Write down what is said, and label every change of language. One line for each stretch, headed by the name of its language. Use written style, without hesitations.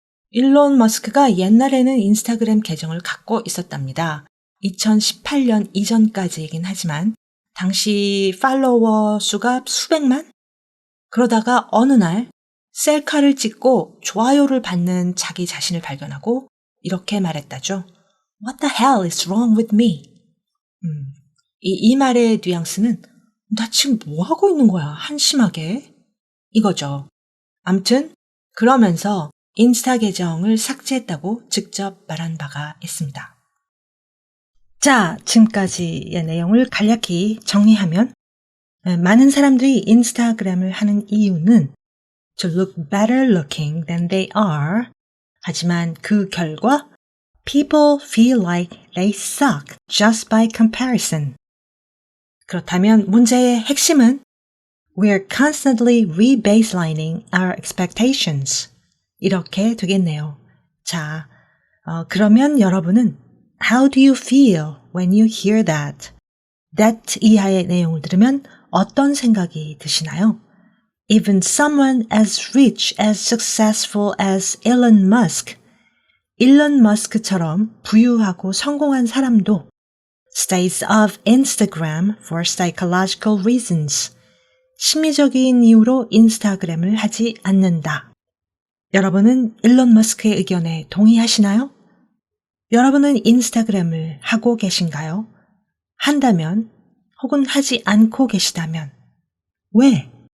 Korean: 일론 머스크가 옛날에는 인스타그램 계정을 갖고 있었답니다. 2018년 이전까지이긴 하지만 당시 팔로워 수가 수백만? 그러다가 어느 날 셀카를 찍고 좋아요를 받는 자기 자신을 발견하고 이렇게 말했다죠.
English: What the hell is wrong with me?
Korean: 이 말의 뉘앙스는 나 지금 뭐 하고 있는 거야? 한심하게. 이거죠. 암튼 그러면서 인스타 계정을 삭제했다고 직접 말한 바가 있습니다. 자, 지금까지의 내용을 간략히 정리하면 많은 사람들이 인스타그램을 하는 이유는
English: to look better looking than they are.
Korean: 하지만 그 결과
English: people feel like they suck just by comparison.
Korean: 그렇다면 문제의 핵심은
English: we're constantly rebaselining our expectations.
Korean: 이렇게 되겠네요. 자, 그러면 여러분은
English: How do you feel when you hear that?
Korean: That 이하의 내용을 들으면 어떤 생각이 드시나요?
English: Even someone as rich, as successful as Elon Musk,
Korean: 일론 머스크처럼 부유하고 성공한 사람도
English: stays off Instagram for psychological reasons.
Korean: 심리적인 이유로 인스타그램을 하지 않는다. 여러분은 일론 머스크의 의견에 동의하시나요? 여러분은 인스타그램을 하고 계신가요? 한다면 혹은 하지 않고 계시다면 왜?